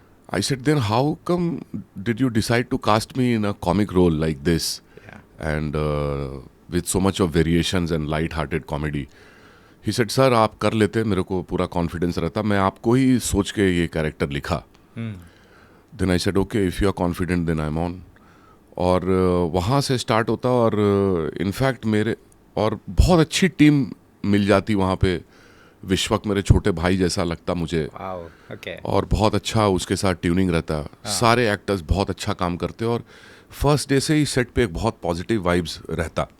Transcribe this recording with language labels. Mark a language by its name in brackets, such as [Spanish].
[English] I said, then how come did you decide to cast me in a comic role like this? Yeah. And with so much of variations and light-hearted comedy. He said, sir, [Hindi] आप कर लेते, मेरे को पूरा confidence रहता, मैं आपको ही सोच के ये कैरेक्टर लिखा. [English] Then I said, okay, if you are confident, then I'm on. [Hindi] और वहाँ से स्टार्ट होता और इनफैक्ट मेरे और बहुत अच्छी टीम मिल जाती वहाँ पे. विश्वक मेरे छोटे भाई जैसा लगता मुझे. [English] Wow, okay. [Hindi] और बहुत अच्छा उसके साथ ट्यूनिंग रहता. सारे एक्टर्स बहुत अच्छा काम करते और फर्स्ट डे से ही सेट पे एक बहुत पॉजिटिव वाइब्स रहता.